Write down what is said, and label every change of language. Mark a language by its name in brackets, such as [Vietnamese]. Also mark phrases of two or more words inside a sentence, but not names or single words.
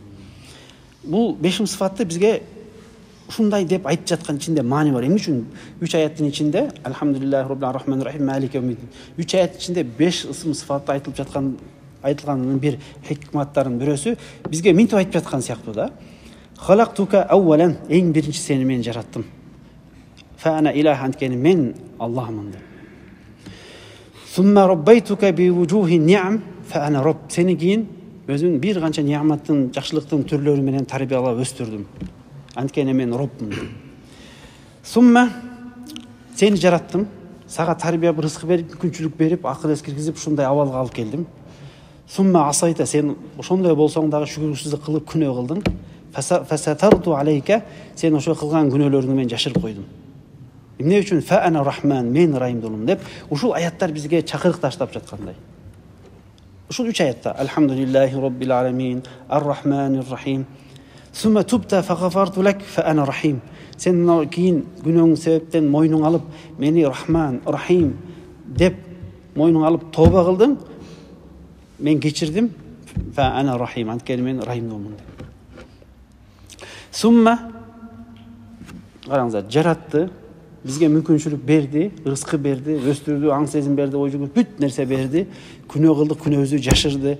[Kyrgyz] Бул 5 сыфатты бизге ушундай деп айтып жаткан ичинде маани бар. Эмне үчүн 3 аяттын ичинде [Arabic] الحمد لله رب الرحمن الرحيم مالك يوم الدين [Kyrgyz] 3 аяттын ичинде 5 ысым сыфатты айтылганын бир хикматтарын бирөөсү бизге минтип айтып жаткан сыяктуу да. [Arabic] خلقتك أولا, [Kyrgyz] эң биринчи сени мен жараттым. [Arabic] فأنا إله, [Kyrgyz] анткени мен Аллахмын деп. [Arabic] ثم ربيتك بوجوه النعم فأنا رب, [Kyrgyz] сени кийин өзүң бир канча ни'маттын, жакшылыктын түрлөрү менен тарбиялап өстүрдүм. Анткени мен робмун. Сумма сени жараттым, сага тарбия рызкы берип, мүмкүнчүлүк берип, акыл эс киргизип, ушундай абалга алып келдим. [Arabic] ثم عصيت, [Kyrgyz] сен ошондой болсоң дагы шүгүрсүздүк кылып күнөө кылдың. [Arabic] فسترت عليك, [Kyrgyz] сен ошо кылган күнөөлөрүңдү мен жашырып койдум. Эмне үчүн? [Arabic] فأنا رحمن, [Kyrgyz] мен райымдуулум деп ушул аяттар бизге чакырык таштап жаткандай. Ушул 3 аятта [Arabic] الحمد لله رب العالمين الرحمن الرحيم. ثم تبت فغفرت لك فأنا رحيم. [Kyrgyz] Сен кийин күнөөң себептен мойнуң алып, мени Рахман, Рахим деп мойнуң алып тооба кылдың, мен кечирдим. [Arabic] فأنا رحيم, [Kyrgyz] анткени мен райымдуулмун деп. Сумма караңыздар, жаратты, бизге мүмкүнчүлүк берди, рызкы берди, өстүрдү, аң сезим берди, ой жүгүп бүт нерсе берди, күнөө кылдык, күнөөбүздү жашырды.